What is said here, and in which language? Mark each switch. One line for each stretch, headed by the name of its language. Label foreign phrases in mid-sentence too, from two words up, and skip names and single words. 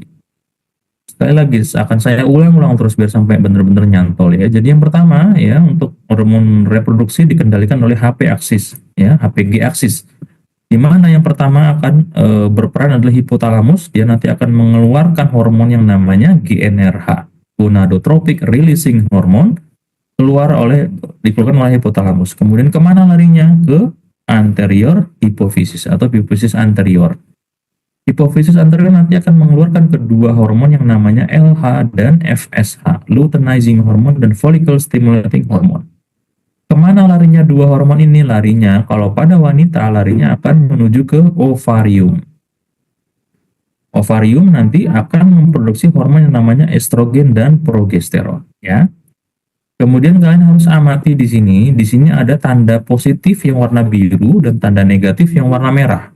Indonesian: Sekali lagi akan saya ulang-ulang terus biar sampai benar-benar nyantol ya. Jadi yang pertama ya, untuk hormon reproduksi dikendalikan oleh HP aksis ya, HPG aksis. Di mana yang pertama akan berperan adalah hipotalamus, dia nanti akan mengeluarkan hormon yang namanya GnRH,
English: gonadotropic releasing hormone,
Indonesian: dikeluarkan oleh hipotalamus. Kemudian kemana larinya? Ke anterior hipofisis atau hipofisis anterior. Hipofisis anterior nanti akan mengeluarkan kedua hormon yang namanya LH dan FSH,
English: luteinizing hormone dan follicle stimulating hormone.
Indonesian: Kemana larinya dua hormon ini? Larinya, kalau pada wanita, larinya akan menuju ke ovarium. Ovarium nanti akan memproduksi hormon yang namanya estrogen dan progesteron, ya. Kemudian kalian harus amati di sini. Di sini ada tanda positif yang warna biru dan tanda negatif yang warna merah.